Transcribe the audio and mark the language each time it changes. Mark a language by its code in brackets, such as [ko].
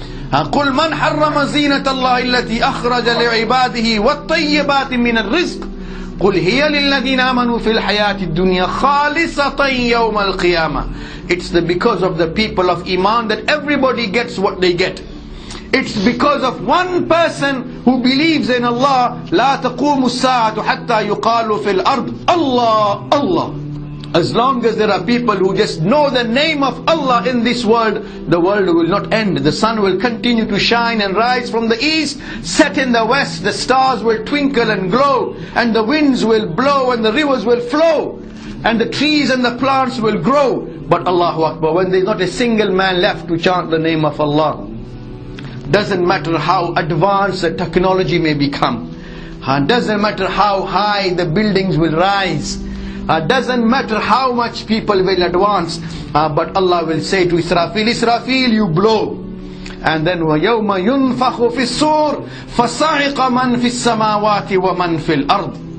[ar] قُلْ مَنْ حَرَّمَ زِينَةَ اللَّهِ الَّتِي أَخْرَجَ لِعِبَادِهِ وَالطَّيِّبَاتِ مِنَ الرِّزْقِ قُلْ هِيَ لِلَّذِينَ آمَنُوا فِي الْحَيَاةِ الدُّنْيَا خَالِصَةً يَوْمَ الْقِيَامَةِ. [en] It's because of the people of Iman that everybody gets what they get. It's because of one person who believes in Allah. [ar] لا تقوم الساعة حتى يقال في الأرض Allah, Allah. [en] As long as there are people who just know the name of Allah in this world, the world will not end. The sun will continue to shine and rise from the east, set in the west, the stars will twinkle and glow, and the winds will blow and the rivers will flow, and the trees and the plants will grow. But Allahu Akbar, when there is not a single man left to chant the name of Allah, doesn't matter how advanced the technology may become, doesn't matter how high the buildings will rise, doesn't matter how much people will advance, but Allah will say to Israfil, Israfil, you blow. And then [ar] وَيَوْمَ يُنْفَخُ فِي الصُّورِ فَصَعِقَ مَنْ فِي السَّمَاوَاتِ وَمَنْ فِي الْأَرْضِ.